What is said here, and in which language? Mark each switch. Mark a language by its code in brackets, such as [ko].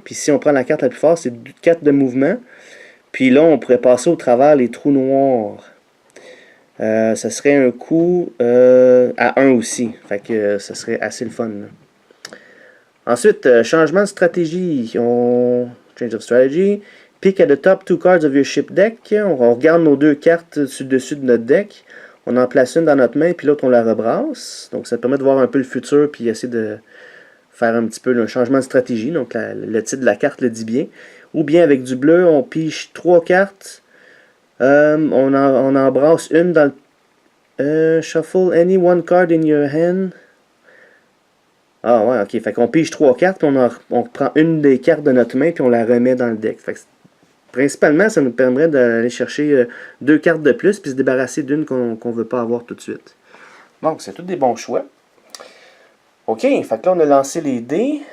[fr] Puis si on prend la carte la plus forte, c'est 4 de mouvement. Puis là, on pourrait passer au travers les trous noirs. Ça serait un coût à 1 aussi. Fait que ça serait assez le fun. Là. Ensuite, changement de stratégie. [en] Change of strategy. Pick at the top 2 cards of your ship deck. [fr] On regarde nos 2 cartes dessus de notre deck. On en place une dans notre main, puis l'autre, on la rebrasse. Donc, ça permet de voir un peu le futur, puis essayer de faire un petit peu un changement de stratégie. Donc, le titre de la carte le dit bien. Ou bien, avec du bleu, on pige 3 cartes. On embrasse une dans le... [en] shuffle any one card in your hand. [fr] Ah ouais, ok. Fait qu'on pige 3 cartes, puis on prend une des cartes de notre main, puis on la remet dans le deck. Fait que principalement, ça nous permettrait d'aller chercher 2 cartes de plus, puis se débarrasser d'une qu'on ne veut pas avoir tout de suite. Donc, c'est tous des bons choix. Ok, fait que là, on a lancé les dés.